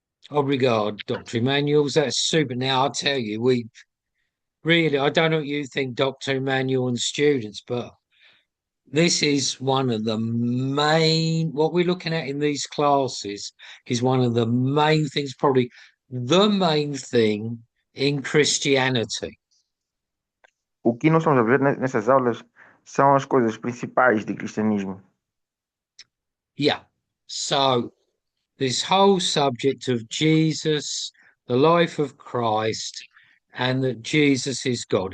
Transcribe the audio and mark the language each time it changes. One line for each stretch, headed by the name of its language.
English: Obrigado, Dr. Emmanuel. That's super. Now, I'll tell you, I don't know what you think, Dr. Emmanuel and students, but this is one of the what we're looking at in these classes is one of the main things, probably the main thing in Christianity.
Portuguese: O que nós estamos a ver nessas aulas são as coisas principais do cristianismo.
English: Yeah. So this whole subject of Jesus, the life of Christ, and that Jesus is God.